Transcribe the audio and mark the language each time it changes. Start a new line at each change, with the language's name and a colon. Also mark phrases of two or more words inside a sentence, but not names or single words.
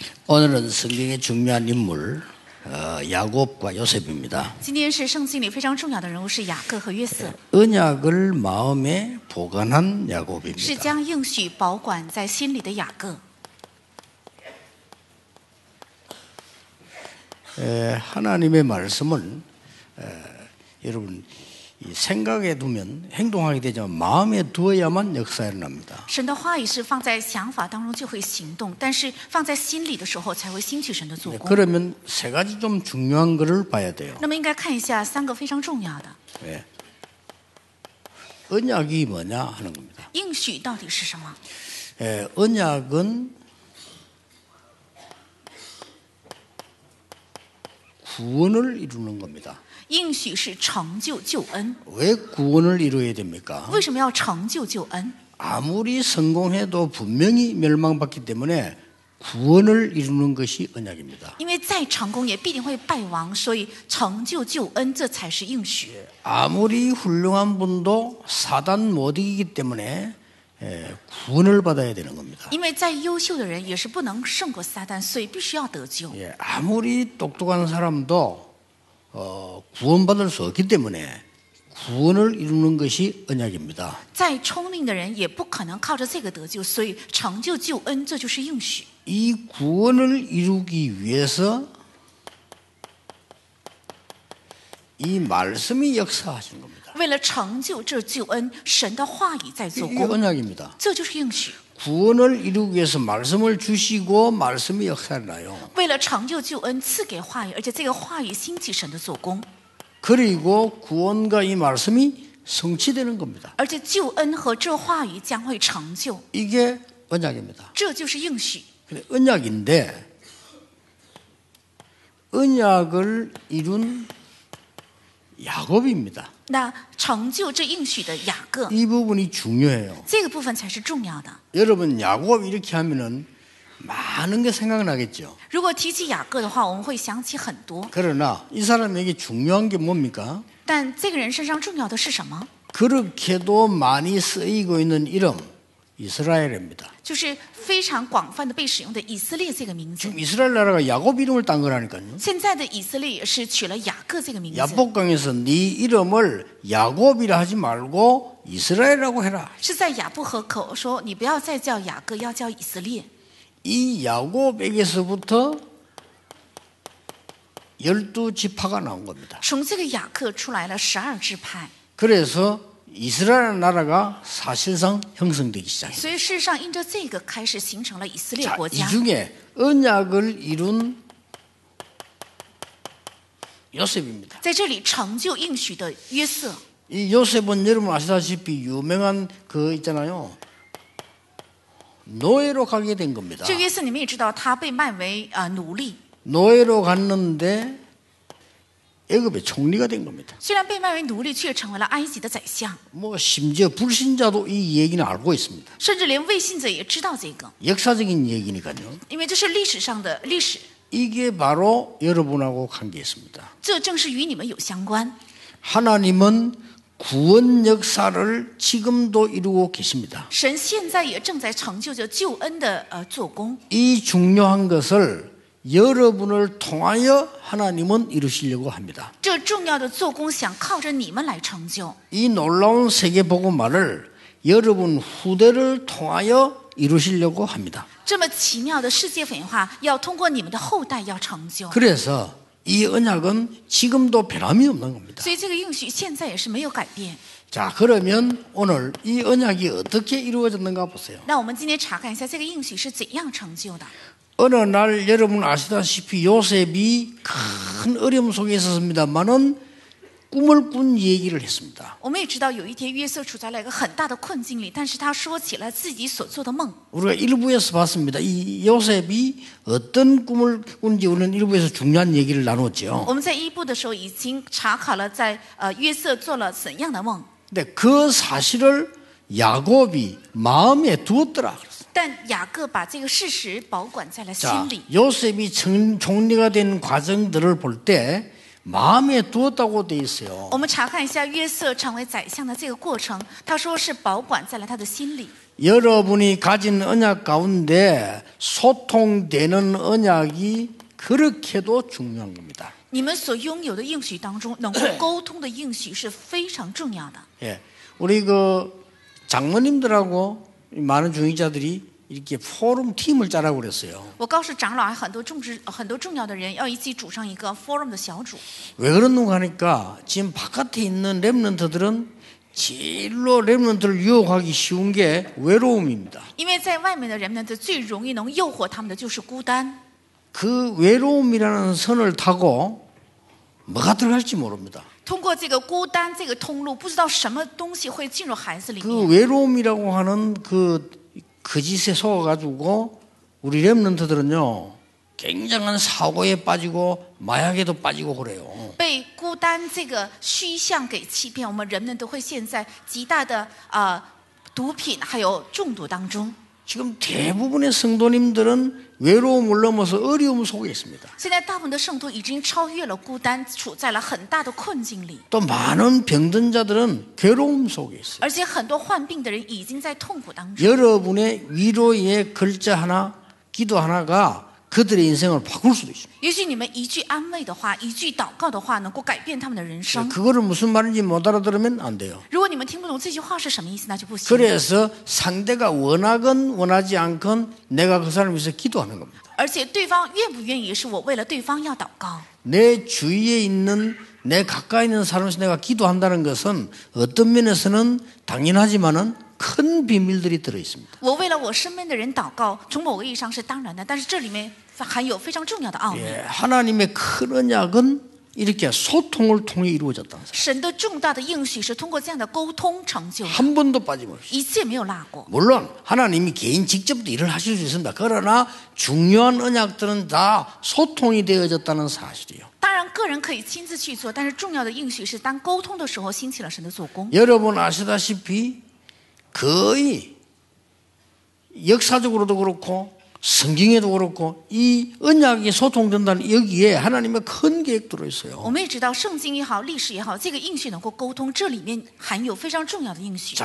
Korean: 오늘은 성경의 중요한 인물 야곱과 요셉입니다.
Chinese: 今天是圣经里非常重要的人物是雅各和约瑟，
Korean: 언약을 마음에 보관한
Chinese: 是
Korean: 야곱입니다.
Chinese: 将应许保管在心里的雅各。
Korean: 하나님의 말씀은 여러분 이 생각에 두면 행동하게 되지만 마음에 두어야만 역사 일어납니다.
Chinese: 神的话语是放在想法当中就会行动，但是放在心里的时候才会兴起神的做工。
Korean: 그러면 세 가지 좀 중요한 것을 봐야 돼요.
Chinese: 那么应该看一下三个非常重要的
Korean: 예. 언약이 뭐냐 하는 겁니다.
Chinese: 应许到底是什么？
Korean: 언약은 구원을 이루는 겁니다.
Chinese: 应许是成就救恩。
Korean: 왜 구원을 이루어야 됩니까?
Chinese: 为什么要成就救恩？
Korean: 아무리 성공해도 분명히 멸망받기 때문에 구원을 이루는 것이 언약입니다.
Chinese: 因为再成功也必定会败亡，所以成就救恩这才是应许。
Korean: 아무리 훌륭한 분도 사단 못 이기기 때문에 구원을 받아야 되는 겁니다.
Chinese: 因为再优秀的人也是不能胜过撒旦，所以必须要得救。
Korean: 아무리 똑똑한 사람도 구원받을 수 없기 때문에 구원을 이루는 것이 언약입니다.
Chinese: 再聪明的人也不可能靠着这个得救，所以成就救恩这就是应许。
Korean: 이 구원을 이루기 위해서 이 말씀이 역사하시는 겁니다.
Chinese: 为了成就这救恩，神的话语在做
Korean: 이게
Chinese: 工，
Korean: 언약입니다.
Chinese: 这就是应许。
Korean: 구원을 이루기 위해서 말씀을 주시고 말씀이 역사를 나요.
Chinese: 为了成就救恩，赐给话语，而且这个话语兴起神的做工，
Korean: 그리고 구원과 이 말씀이 성취되는 겁니다.
Chinese: 而且救恩和这话语将会成就，
Korean: 이게 언약입니다.
Chinese: 这就是应许。
Korean: 근데 언약인데 언약을 이룬 야곱입니다.
Chinese: 那成就这应许的雅各，
Korean: 이 부분이 중요해요.
Chinese: 这个部分才是重要的。
Korean: 여러분 야곱 이렇게 하면은 많은 게 생각나겠죠.
Chinese: 如果提起雅各的话，我们会想起很多，
Korean: 그러나 이 사람에게 중요한 게 뭡니까?
Chinese: 但这个人身上重要的是什么？
Korean: 그렇게도 많이 쓰이고 있는 이름 이스라엘입니다.
Chinese: 就是非常广泛的被使用的以色列这个名字。
Korean: 지금 이스라엘 나라가 야곱 이름을 딴 거라니까요.
Chinese: 现在的以色列也是取了雅各这个名字。
Korean: 야복강에서 네 이름을 야곱이라 하지 말고 이스라엘이라고 해라.
Chinese: 是在雅布河口说，你不要再叫雅各，要叫以色列。
Korean: 이 야곱에게서부터 12지파가 나온 겁니다.
Chinese: 从这个雅各出来了12支派，
Korean: 그래서 이스라엘 나라가 사실상 형성되기 시작해요.
Chinese: 所以事实上因着这个开始形成了以色列
Korean: 자,
Chinese: 国
Korean: 이
Chinese: 家。
Korean: 중에 언약을 이룬 요셉입니다.
Chinese: 在这里成就应许的约瑟，
Korean: 이 요셉은 여러분 아시다시피 유명한 그 있잖아요. 노예로 가게 된 겁니다.
Chinese: 这约瑟你们也知道，他被卖为奴隶。
Korean: 노예로 갔는데 애굽의 총리가 된 겁니다.
Chinese: 虽然被卖为奴隶，却成为了埃及的宰相，
Korean: 뭐 심지어 불신자도 이 얘기는 알고 있습니다.
Chinese: 甚至连未信者也知道这个，
Korean: 역사적인 얘기니까요.
Chinese: 因为这是历史上的历史，
Korean: 이게 바로 여러분하고 관계 있습니다.
Chinese: 这正是与你们有相关。
Korean: 하나님은 구원 역사를 지금도 이루고 계십니다.
Chinese: 神现在也正在成就着救恩的做工，
Korean: 이 중요한 것을 여러분을 통하여 하나님은 이루시려고 합니다.
Chinese: 这重要的做工想靠着你们来成就。
Korean: 이 놀라운 세계복음화를 여러분 후대를 통하여 이루시려고 합니다.
Chinese: 这么奇妙的世界文化要通过你们的后代要成就，
Korean: 그래서 이 언약은 지금도 변함이 없는 겁니다.
Chinese: 所以这个应许现在也是没有改变。
Korean: 자, 그러면 오늘 이 언약이 어떻게 이루어졌는가 보세요.
Chinese: 那我们今天查看一下这个应许是怎样成就的。
Korean: 어느 날 여러분 아시다시피 요셉이 큰 어려움 속에 있었습니다만은 꿈을 꾼 얘기를 했습니다.
Chinese: 我们也知道有一天约瑟处在了一个很大的困境里，但是他说起了自己所做的梦。
Korean: 우리가 일부에서 봤습니다. 이 요셉이 어떤 꿈을 꾼지 우리는 일부에서 중요한 얘기를 나눴죠.
Chinese: 我们在一部的时候已经查考了在约瑟做了怎样的梦，
Korean: 근데 그 사실을 야곱이 마음에 두었더라.
Chinese: 但雅各把这个事实保管在了心
Korean: 자,
Chinese: 里。
Korean: 요셉이 총리가 된 과정들을 볼 때 마음에 두었다고 돼 있어요.
Chinese: 我们查看一下约瑟成为宰相的这个过程，他说是保管在了他的心里。
Korean: 여러분이 가진 언약 가운데 소통되는 언약이 그렇게도 중요한 겁니다.
Chinese: 你们所拥有的应许当中，能够沟通的应许是非常重要的。
Korean: 예, 우리 그 장로님들하고 많은 중직자들이 이렇게 포럼 팀을 짜라고 그랬어요.
Chinese: 我告诉长老，还很多重要的人要一起组上一个 forum 的小组。
Korean: 왜 그러는가 하니까 지금 바깥에 있는 렘넌트들은 제일로 렘넌트를 유혹하기 쉬운 게 외로움입니다.
Chinese: 因为在外面的人们呢，最容易能诱惑他们的就是孤单。
Korean: 그 외로움이라는 선을 타고 뭐가 들어갈지 모릅니다.
Chinese: 通过这个孤单这个通路，不知道什么东西会进入孩子里
Korean: 그
Chinese: 面。
Korean: 외로움이라고 하는 그 짓에 속아가지고 우리 렘넌트들은요 굉장한 사고에 빠지고 마약에도 빠지고 그래요.
Chinese: 被孤单这个虚像给欺骗，我们人们都会陷在极大的毒品还有中毒当中。
Korean: 지금 대부분의 성도님들은 외로움을 넘어서 어려움 속에 있습니다.
Chinese: 现在大部分的圣徒已经超越了孤单，处在了很大的困境里。
Korean: 또 많은 병든 자들은 괴로움 속에 있어요.
Chinese: 而且很多患病的人已经在痛苦当中。
Korean: 여러분의 위로의 글자 하나, 기도 하나가 그들의 인생을 바꿀 수도 있습니다.
Chinese: 也许你们一句安慰的话，一句祷告的话，能够改变他们的人生。
Korean: 그거를 무슨 말인지 못 알아들으면 안 돼요.
Chinese: 如果你们听不懂这句话是什么意思，那就不行。
Korean: 그래서 상대가 원하건 원하지 않건 내가 그 사람을 위해서 기도하는 겁니다.
Chinese: 而且对方愿不愿意，是我为了对方要祷告。
Korean: 내 주위에 있는 내 가까이 있는 사람에서 내가 기도한다는 것은 어떤 면에서는 당연하지만은 큰 비밀들이 들어 있습니다.
Chinese: 我为了我身边的人祷告，从某个意义上是当然的，但是这里面含有非常重要的奥秘。
Korean: 예, 하나님의 큰 언약은 이렇게 소통을 통해 이루어졌다는 사실.
Chinese: 神的重大的应许是通过这样的沟通成就的，
Korean: 한 번도 빠짐없이.
Chinese: 一次也没有落过。
Korean: 물론 하나님이 개인 직접도 일을 하실 수 있습니다. 그러나 중요한 언약들은 다 소통이 되어졌다는 사실이에요.
Chinese: 当然，个人可以亲自去做，但是重要的应许是当沟通的时候兴起了神的做工。
Korean: 여러분 아시다시피 거의 역사적으로도 그렇고 성경에도 그렇고 이 언약이 소통된다는 여기에 하나님의 큰 계획 들어있어요.
Chinese: 我们也知道，圣经也好，历史也好，这个应许能够沟通，这里面含有非常重要的应许。